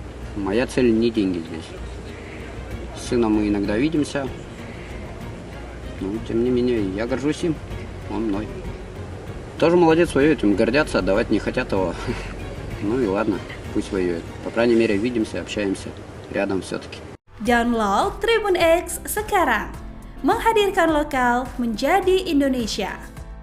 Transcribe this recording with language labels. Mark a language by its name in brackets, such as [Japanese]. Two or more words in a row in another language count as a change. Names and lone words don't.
[Russian] Моя цель не деньги здесь. С сыном мы иногда видимся, но тем не менее я горжусь им, он мной. Тоже молодец, воюет, им гордятся, отдавать не хотят его. Ну и ладно, пусть воюет. По крайней мере, видимся, общаемся, рядом все-таки. [Indonesian] Download Tribun X sekarang, menghadirkan lokal menjadi Indonesia.